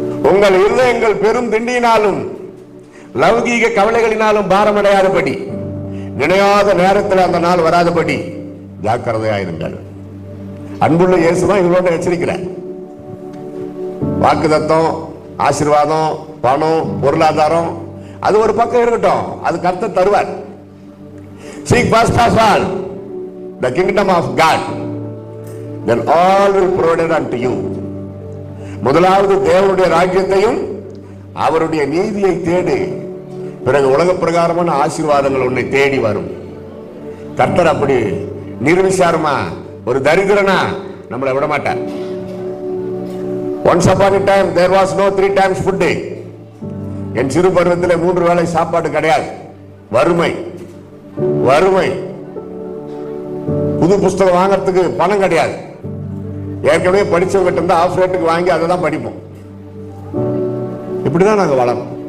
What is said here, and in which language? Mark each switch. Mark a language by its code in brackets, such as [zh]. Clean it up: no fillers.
[ta] உங்கள் இருதயங்கள் பெரும் திண்டியினாலும் லௌகீக கவலைகளினாலும் பாரமடையாதபடி, நினையாத நேரத்தில் அந்த நாள் வராதபடி ஜாக்கிரதையாயிருங்கள். அன்புள்ள இயேசுதான் இவங்களோட எச்சரிக்கிறார். வாக்குத்தத்தம், ஆசீர்வாதம், பணம், பொருளாதாரம் அது ஒரு பக்கம் இருக்கட்டும், அது கர்த்தர் தருவார். [en] Seek first of all the kingdom of God, then all will provide unto you. [ta] முதலாவது தேவனுடைய ராஜ்யத்தையும் அவருடைய நீதியை தேடு, பிறகு உலக பிரகாரமான ஆசீர்வாதங்கள் உன்னை தேடி வரும். கர்த்தர் அப்படி நிர்விசாரமா ஒரு தரித்திரனா நம்மளை விட மாட்டார். [en] Once upon a time there was no 3 times food. [ta] என் சிறு பருவத்தில் 3 வேளை சாப்பாடு கிடையாது. வறுமை, வறுமை. புது புஸ்தகம் வாங்கறதுக்கு பணம் கிடையாது. ஏற்கனவே படிச்சவங்க இருந்தா ஆஃப் ரேட்டுக்கு வாங்கி அதை தான் படிப்போம். இப்படிதான் நாங்கள் வளரும்.